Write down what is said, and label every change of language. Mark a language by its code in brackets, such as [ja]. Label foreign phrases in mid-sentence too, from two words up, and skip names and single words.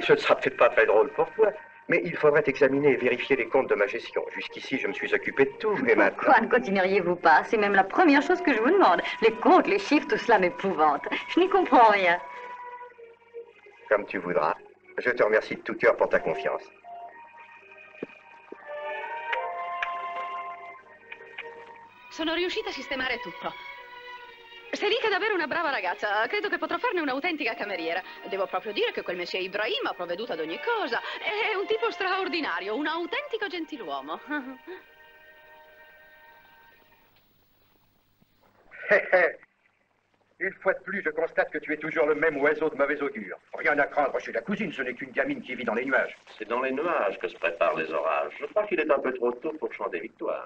[fr] Ce ne sera peut-être pas très drôle pour toi. Mais il faudrait examiner et vérifier les comptes de ma gestion. Jusqu'ici, je me suis occupé de tout, mais maintenant... Pourquoi ne continueriez-vous pas? C'est même la première chose que je vous demande. Les comptes, les chiffres, tout cela m'épouvante. Je n'y comprends rien. Comme tu voudras. Je te remercie de tout cœur pour ta confiance. [it] Sono riuscita a sistemare tutto. Selica è davvero una brava ragazza. Credo che potrò farne un'autentica cameriera. Devo proprio dire che quel messie Ibrahim ha provveduto ad ogni cosa. È un tipo straordinario, un autentico gentiluomo. [fr] Une fois de plus, je constate que tu es toujours le même oiseau de mauvais augure. Rien à craindre chez la cousine, ce n'est qu'une gamine qui vit dans les nuages. C'est dans les nuages que se préparent les orages. Je crois qu'il est un peu trop tôt pour chanter victoire.